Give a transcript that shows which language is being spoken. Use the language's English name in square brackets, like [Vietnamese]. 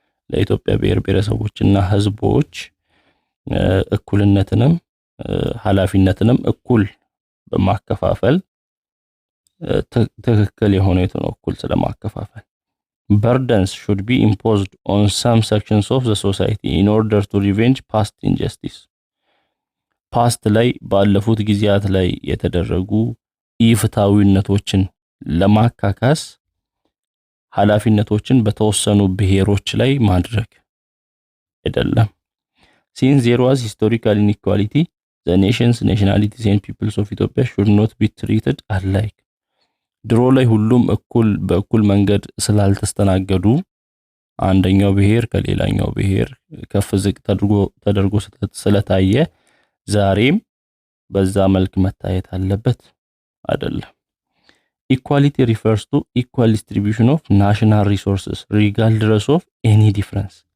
[Amharic] ለኢትዮጵያ ብሔር ብሔረሰቦችና ህዝቦች እኩልነትንም ኃላፊነትንም እኩል በማከፋፈል ትክክል የሆነው ነው። እኩል ስለማከፋፈል [English] burdens should be imposed on some sections of the society in order to revenge past injustice. [Amharic] ፓስት ላይ ባለፉት ጊዜያት ላይ የተደረጉ ኢፍታዊነቶችን ለማካካስ ኃላፊነቶችን በተወሰኑ ብሔሮች ላይ ማድረግ አይደለም። [English] Since there was historical inequality, the nations, nationalities and peoples of Ethiopia should not be treated alike. [Amharic] ድሮ ላይ ሁሉም በእኩል መንገድ ስላልተስተናገዱ አንደኛው ብሔር ከሌላኛው ብሔር ከፍ ዝቅ ተደርጎ ስለታየ ዛሬም በዛ መልክ መታየት አለበት አይደለም። [English] Equality refers to equal distribution of national resources regardless of any difference.